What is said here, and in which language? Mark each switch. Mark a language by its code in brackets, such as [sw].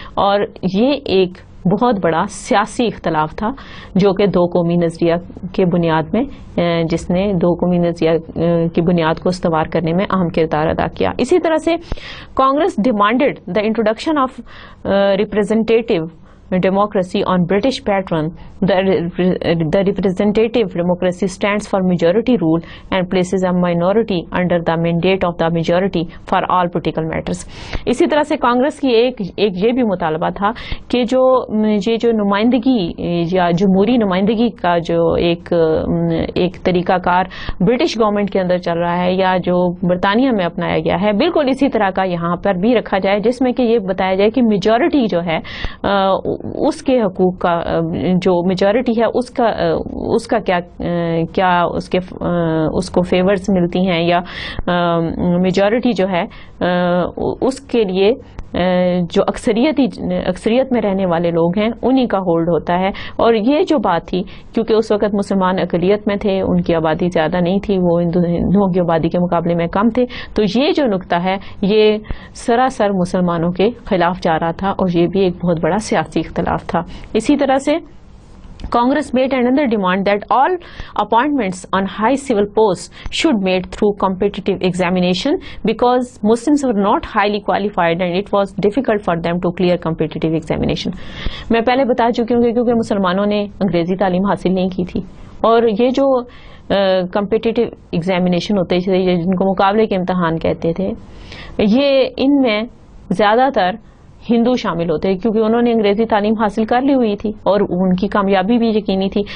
[ur] اور یہ ایک بہت بڑا سیاسی اختلاف تھا جو کہ دو قومی نظریہ کے بنیاد میں جس نے دو قومی نظریہ کی بنیاد کو استوار کرنے میں اہم کردار ادا کیا. اسی طرح سے [en] Congress demanded the introduction of representative democracy on British pattern. The representative democracy stands for majority rule and places a minority under the mandate of the majority for all political matters. [ur] اسی طرح سے کانگریس کی ایک یہ بھی مطالبہ تھا کہ جو نمائندگی یا جمہوری نمائندگی کا جو ایک طریقہ کار برٹش گورنمنٹ کے اندر چل رہا ہے یا جو برطانیہ میں اپنایا گیا ہے, بالکل اسی طرح کا یہاں پر بھی رکھا جائے, جس میں کہ یہ بتایا جائے کہ میجورٹی جو ہے اس کے حقوق کا جو میجورٹی ہے اس کا کیا اس کو فیورز ملتی ہیں, یا میجورٹی جو ہے اس کے لیے جو اکثریت میں رہنے والے لوگ ہیں انہی کا ہولڈ ہوتا ہے. اور یہ جو بات تھی کیونکہ اس وقت مسلمان اقلیت میں تھے, ان کی آبادی زیادہ نہیں تھی, وہ ہندوؤں کی آبادی کے مقابلے میں کم تھے, تو یہ جو نقطہ ہے یہ سراسر مسلمانوں کے خلاف جا رہا تھا, اور یہ بھی ایک بہت بڑا سیاسی اختلاف تھا. اسی طرح سے [en] Congress made another demand that all appointments on high civil posts should made through competitive examination because Muslims were not highly qualified and it was difficult for them to clear competitive examination. [ur] میں پہلے بتا چکی ہوں کیونکہ مسلمانوں نے انگریزی تعلیم حاصل نہیں کی تھی, اور یہ جو کمپیٹیٹیو ایگزامینیشن ہوتے تھے جن کو مقابلے کے امتحان کہتے تھے, یہ ان میں زیادہ تر ہندو شامل ہوتے کیونکہ انہوں نے انگریزی تعلیم حاصل کر لی ہوئی تھی اور ان کی کامیابی بھی یقینی تھی.